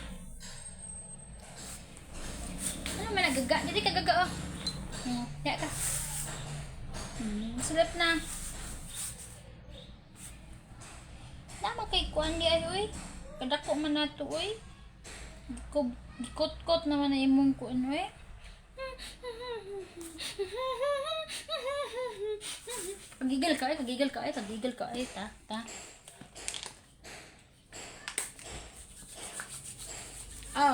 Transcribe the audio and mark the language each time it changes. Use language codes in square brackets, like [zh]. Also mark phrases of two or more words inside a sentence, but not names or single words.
[ceb] Ano man nagaga? Dili ka gaga, oh. Ya ka. Sulap na. Nama kay kuan di ay, oy. Kadako man nato, oy. Gikot-kot naman na imong kuan, oy. Kagigil ka, ta. Oh.